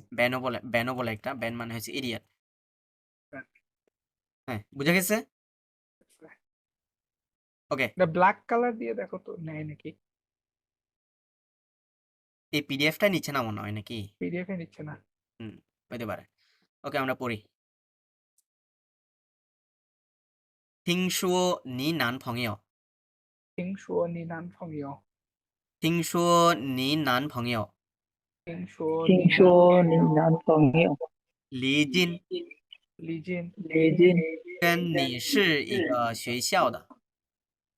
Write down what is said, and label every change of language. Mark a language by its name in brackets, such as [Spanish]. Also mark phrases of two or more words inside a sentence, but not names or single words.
[Bangla] ব্যানও বলে একটা ব্যান মানে হচ্ছে ইডিয়েট হ্যাঁ বুঝা গেছে ওকে [English] black color [Bangla] দিয়ে দেখো তো নেয় নাকি এই পিডিএফটা নিচ্ছে না মনে হয় নাকি পিডিএফ এ নিচ্ছে না হতে পারে ওকে আমরা পড়ি [Chinese] 听说你男朋友听说你男朋友听说你男朋友李静跟你是一个学校的